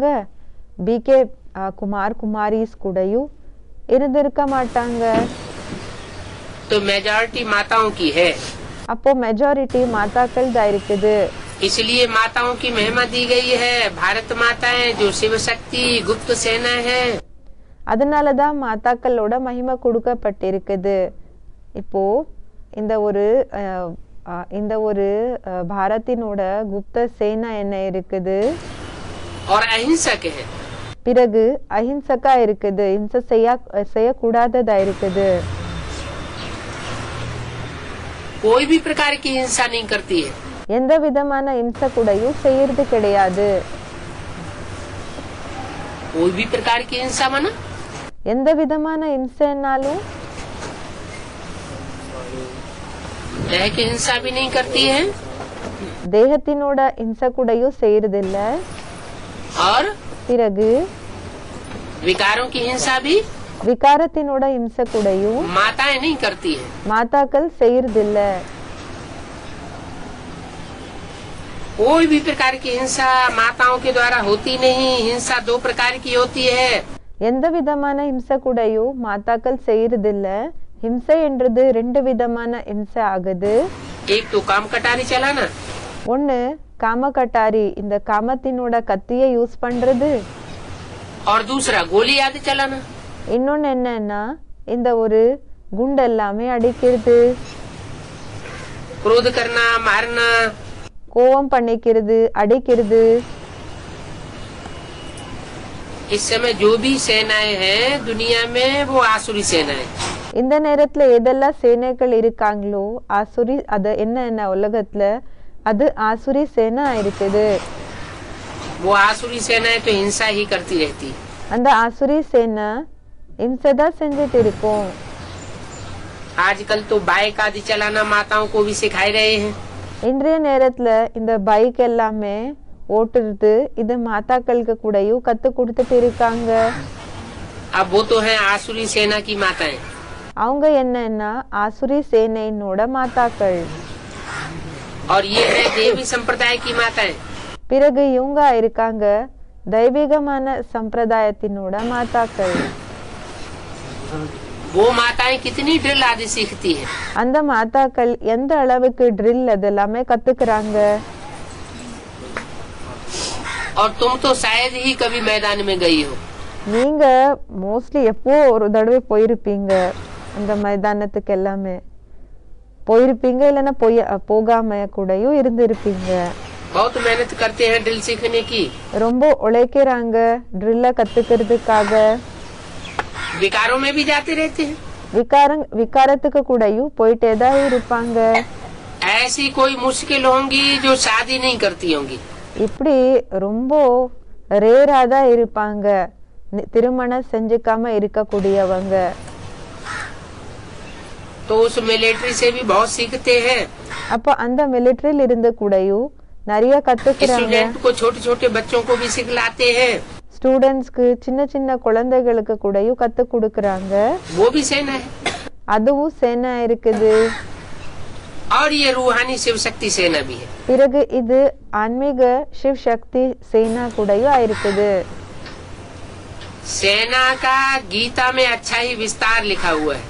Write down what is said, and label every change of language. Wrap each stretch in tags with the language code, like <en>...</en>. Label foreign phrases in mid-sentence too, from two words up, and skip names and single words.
<ta>பிகே குமார் குமாரிஸ் கூடயும் இருந்திருக்க மாட்டாங்க.</ta> <hi>तो मेजॉरिटी माताओं की है.</hi> <ta>அப்போ மெஜாரிட்டி மாதாக்கள் தான் இருக்குது.</ta> <hi>इसलिए माताओं की महिमा दी गई है. भारत माताएं जो शिव शक्ति गुप्त सेना है.</hi> <ta>அதனாலதான் மாதாக்களோட மகிமை கொடுக்கப்பட்டிருக்குது. இப்போ இந்த ஒரு பாரத்தினோட</ta> <hi>गुप्त सेना</hi> <ta>என்ன இருக்குது?</ta> <hi>और अहिंसक है.</hi> <ta>பிறகு அஹிம்சக்கா இருக்குது. ஹிம்சை செய்யக்கூடாததா இருக்குது.</ta> <hi>कोई भी प्रकार की हिंसा नहीं करती है.</hi> <ta>எந்த விதமான ஹிம்சை கூடயும் செய்யறது கிடையாது.</ta> <hi>कोई भी प्रकार की हिंसा माना</hi> <ta>எந்த விதமான ஹிம்சைனாலும்</ta> <hi>देह की हिंसा भी नहीं करती है.</hi> <ta>தேகத்தினோட ஹிம்சை கூடயும் செய்யறது இல்ல.</ta> <hi>और</hi> <ta>பிறகு</ta> <hi>विकारों की हिंसा भी</hi> <ta>விகாரத்தினோட ஹிம்சை கூடயும்</ta> <hi>माताएं नहीं करती है.</hi> <ta>மாதாக்கள் செய்யறது இல்ல.</ta> <hi>कोई भी प्रकार की हिंसा माताओं के द्वारा होती नहीं. हिंसा दो प्रकार की होती है.</hi> <ta>எந்த விதமான ஹிம்சை கூடயும் மாதாக்கள் செய்யறது இல்ல. ஹிம்சை என்றது ரெண்டு விதமான ஹிம்சை ஆகுது.</ta> <hi>एक तो काम कटारी चलाना,</hi> <ta>ஒன்னு காம கட்டாரி, இந்த காமத்தினோட கத்தியை யூஸ் பண்றது.</ta> <hi>और दूसरा गोली आदि चलाना.</hi> <ta>இன்னொன்னு என்னன்னா இந்த ஒரு குண்டு எல்லாமே அடிக்கிறது,</ta> <hi>क्रोध करना, मारना,</hi> <ta>கோவம் பண்ணிக்கிறது, அடிக்கிறது.</ta> <hi>इस समय जो भी सेनाएं हैं दुनिया में वो आसुरी सेनाएं।</hi> <ta>இந்த நேரத்துல எதெல்லாம் சேனைகள் இருக்காங்களோ ஆசுரி அது என்ன உலகத்துல அது</ta> <hi>आसुरी सेना</hi> <ta>இருக்குது.</ta> <hi>वो आसुरी सेनाएं तो हिंसा ही करती रहती।</hi> <ta>அந்த</ta> <hi>आसुरी सेना</hi> <ta>இம்சைதான் செஞ்சுட்டு இருக்கும்.</ta> <hi>आजकल तो बाइक आदि चलाना माताओं को भी सिखाए रहे हैं।</hi> <ta>இன்றைய நேரத்துல இந்த பைக் எல்லாமே ஓட்டுறது இது மாதாக்களுக்கு கூடயும் கத்து கொடுத்துட்டு இருக்காங்க.</ta> <hi>अब वो तो है आसुरी सेना की माताएं।</hi> <ta>அவங்க என்னன்னா ஆசுரி சேனையினோட மாதாக்கள்.</ta> <hi>और ये है देवी संप्रदाय की माताएं।</hi> <ta>பிறகு இவங்க இருக்காங்க தெய்வீகமான சம்பிரதாயத்தினோட மாதாக்கள்.</ta> <hi>वो माताएं कितनी ड्रिल आदि सीखती हैं।</hi> <ta>அந்த மாதாக்கள் எந்த அளவுக்கு ட்ரில் அதெல்லாமே கத்துக்கிறாங்க.</ta> <hi>और तुम तो शायद ही कभी मैदान में गई हो।</hi> <ta>நீங்க மோஸ்ட்லி எப்போ ஒரு தடவை போயிருப்பீங்க அந்த மைதானத்துக்கு எல்லாமே போயிருப்பீங்க இல்லைன்னா போகாம கூடயும் இருந்திருப்பீங்க.</ta> <hi>बहुत मेहनत करते हैं ड्रिल सीखने की।</hi> <ta>ரொம்ப உழைக்கிறாங்க ட்ரில்ல கத்துக்கிறதுக்காக.</ta> <hi>विकारों में भी जाते रहते हैं।</hi> <ta>விகாரத்துக்கு கூடயும் போயிட்டே தான் இருப்பாங்க.</ta> <hi>ऐसी कोई मुश्किल होंगी जो शादी नहीं करती होंगी।</hi> <ta>இப்படி ரொம்ப ரேரா தான் இருப்பாங்க திருமணம் செஞ்சுக்காம இருக்கக்கூடியவங்க.</ta> <hi>तो उस मिलिट्री से भी बहुत सीखते हैं।</hi> <ta>அப்ப அந்த மிலிட்டரியில இருந்து கூடயும் நிறைய கத்துக்கிறாங்க.</ta> <hi>स्टूडेंट को छोटे छोटे बच्चों को भी सिखलाते हैं।</hi> <ta>ஸ்டூடெண்ட்ஸ்க்கு சின்ன சின்ன குழந்தைகளுக்கு கூடயும் கத்து கொடுக்கறாங்க.</ta> <hi>वो भी सेना है।</hi> <ta>அதுவும் சேனா இருக்குது.</ta> <hi>और ये रूहानी शिव शक्ति सेना भी है।</hi> <ta>பிறகு இது ஆன்மீக சிவ சக்தி சேனா கூடயும் இருக்குது.</ta> <hi>सेना का गीता में अच्छा ही विस्तार लिखा हुआ है।</hi>